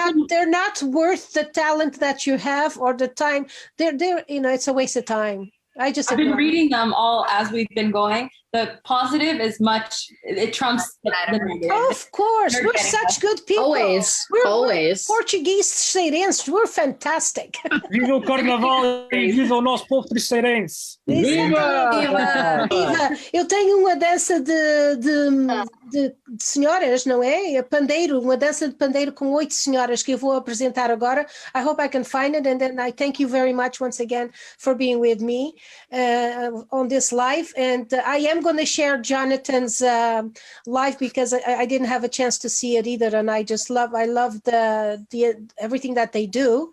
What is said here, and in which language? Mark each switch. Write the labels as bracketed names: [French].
[English] They're not worth the talent that you have or the time. They're it's a waste of time. I've been reading them all as we've been going. The positive is it trumps the negative. Of course. We're such good people. Always. We're Portuguese terceirenses. We're fantastic. [Portuguese] Viva o Carnaval e viva o nosso povo terceirense. Viva! Eu tenho uma dança de senhoras, não é? Pandeiro, uma dança de pandeiro com 8 senhoras que eu vou apresentar agora. [English] I hope I can find it, and then I thank you very much once again for being with me on this live. And I am going to share Jonathan's live because I didn't have a chance to see it either, and I love the everything that they do.